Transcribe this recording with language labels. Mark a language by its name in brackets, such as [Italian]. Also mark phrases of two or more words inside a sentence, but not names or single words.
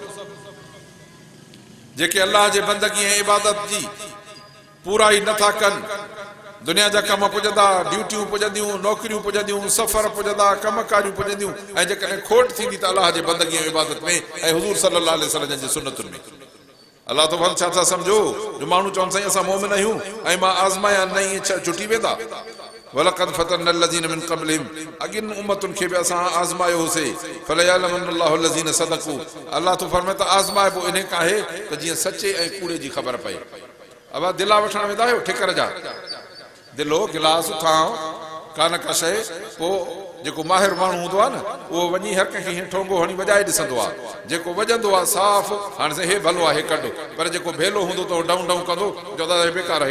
[Sindhi] जेके अल्लाह जे बंदगी ऐं इबादत जी पूरा ई नथा कनि दुनिया जा कम पुॼंदा ड्यूटियूं पुॼंदियूं नौकरियूं पुॼंदियूं सफ़र पुॼंदा कमकारियूं पुॼंदियूं ऐं जेकॾहिं खोट थींदी त अल्लाह जे बंदगी ऐं इबादत में ऐं हुज़ूर [Arabic] صلى الله عليه وسلم [Sindhi] जी सुन्नतुनि में अल्लाह तो छा था सम्झो जो माण्हू चवनि साईं असां मोमिन आहियूं ऐं मां आज़माया न ईअं छुटी वेंदा [Arabic] ولقد فتنا الذين من قبلهم [Sindhi] अॻियुनि उम्मतुनि खे बि असां आज़मायो होसीं [Arabic] فليعلمن الله الذين صدقوا [Sindhi] अल्लाह तो फरमाए त आज़माइबो इन खां आहे त जीअं सचे ऐं कूड़े जी ख़बर पए अब दिला वठण वेंदा आहियो ठिकर जा दिलो गिलास खाओ कान का शइ पोइ जेको माहिर माण्हू हूंदो आहे न उहो वञी हर कंहिंखे हीअं ठोंगो हणी वॼाए ॾिसंदो आहे जेको वॼंदो आहे साफ़ हाणे साईं हे भलो आहे हे कढो पर जेको भेलो हूंदो त डऊं डऊं कंदो चवंदा हे बेकार आहे